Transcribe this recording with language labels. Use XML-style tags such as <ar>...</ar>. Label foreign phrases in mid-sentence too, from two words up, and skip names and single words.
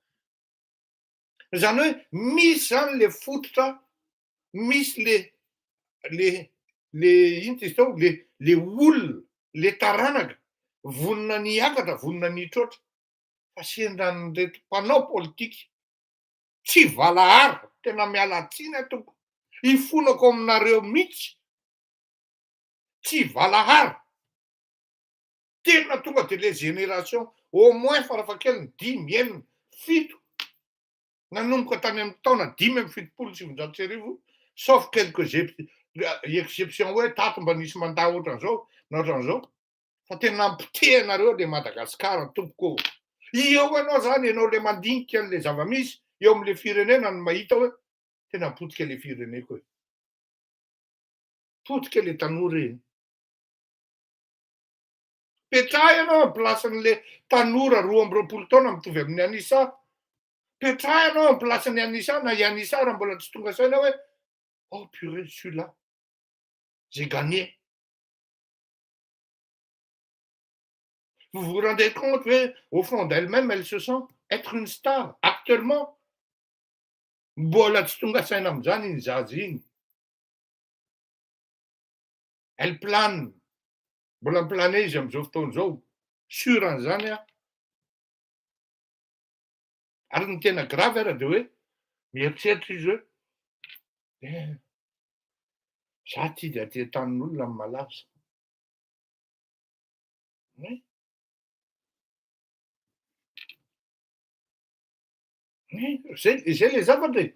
<mg>Zany hoe misy zany le fototra, misy le ino ty zao le olona, le taranaka vonona niakatra, vonona nitroatra. Fa sendran'reto mpanao politika tsy valahary, tena miala tsiny atoko, hifonako aminareo mihitsy, tsy valahary. Tena tonga de le</mg> <fr>génération au moins</fr> <mg>farafahakeliny 5, 6, 7 nanomboka tany amin'ny taona 5</mg> <fr>sauf quelques exceptions</fr> <mg>hoe tato mba nisy mandahy ohatran'izao, fa tena ampitehanareo le Madagasikara tompoko. Eo ianao zany, ianao le mandinika an'le zava-misy eo am'le firenena no mahita hoe tena potika le fireneko e. Potika le tanora iny. Petraha ianao amin'ny placen'le tanora 12 taona mitovy amin'ny Anisa. Petraha ianao amin'ny placen'ny Anisa na i Anisa raha mbola tsy tonga saina hoe</mg> <fr>oh purée, celui-là, j'ai gagné. Vous vous rendez compte, au fond d'elle-même, elle se sent être une star. Actuellement,</fr> <mg>mbola tsy tonga saina am'zany iny zaza iny.</mg> <fr>Elle plane.</fr> <mg>Mbola miplane izy am'izao fotoan'izao. Sur an'izany a. Ary ny tena grave ara de hoe mieritreritra izy hoe za ty de aty an-tanin'olona amin'ny malaza. Zay le zavatra e.</mg>